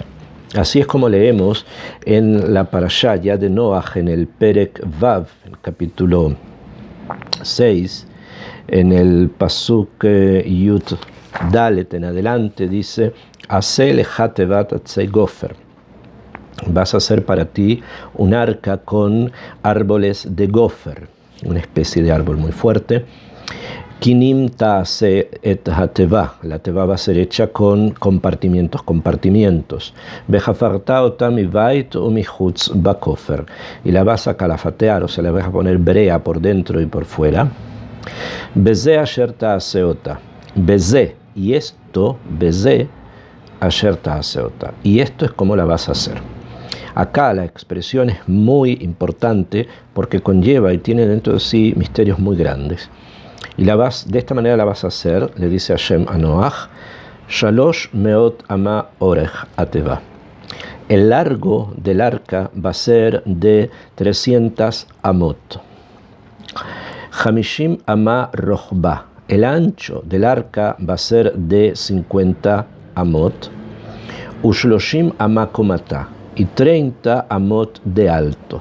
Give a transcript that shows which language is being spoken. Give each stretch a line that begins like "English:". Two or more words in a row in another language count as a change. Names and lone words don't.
Spanish: Así es como leemos en la parashá ya de Noah, en el
Hebrew: פרק ו,
Spanish: el capítulo 6, en el
Hebrew: פסוק י״ד
Spanish: en adelante, dice:
Hebrew: עשה לך תבת עצי גפר.
Spanish: Vas a hacer para ti un arca con árboles de gofer, una especie de árbol muy fuerte.
Hebrew: קנים תעשה את התבה.
Spanish: La teva va a ser hecha con compartimientos.
Hebrew: וכפרת אותם מבית ומחוץ בכפר.
Spanish: Y la vas a calafatear, o sea, le vas a poner brea por dentro y por fuera.
Hebrew: וזה אשר תעשה אתה. וזה,
Spanish: y esto,
Hebrew: וזה אשר תעשה אתה.
Spanish: Y esto es como la vas a hacer. Acá la expresión es muy importante porque conlleva y tiene dentro de sí misterios muy grandes. Y de esta manera la vas a hacer, le dice Hashem a Noach:
Hebrew: שלש מאות אמה ארך התבה.
Spanish: El largo del arca va a ser de 300 amot.
Hebrew: חמשים אמה רחבה.
Spanish: El ancho del arca va a ser de 50 amot.
Hebrew: ושלשים אמה קומתה.
Spanish: Y 30 amot de alto.